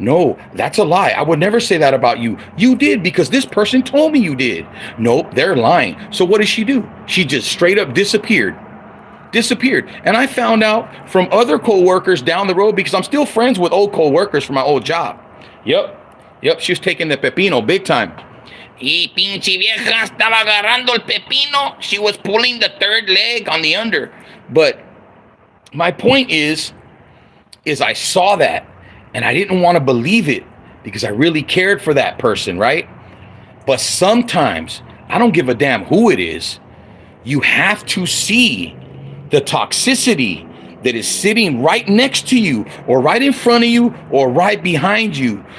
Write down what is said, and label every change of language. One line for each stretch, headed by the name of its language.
English: No, that's a lie. I would never say that about you. You did because this person told me you did. Nope, they're lying. So what did she do? She just straight up disappeared. And I found out from other co-workers down the road, because I'm still friends with old co-workers from my old job. Yep, she was taking the pepino big time.
Spanish: Y pinche vieja estaba agarrando el pepino.
English: She was pulling the third leg on the under. But my point is I saw that and I didn't want to believe it because I really cared for that person, right? But sometimes, I don't give a damn who it is, you have to see the toxicity that is sitting right next to you or right in front of you or right behind you.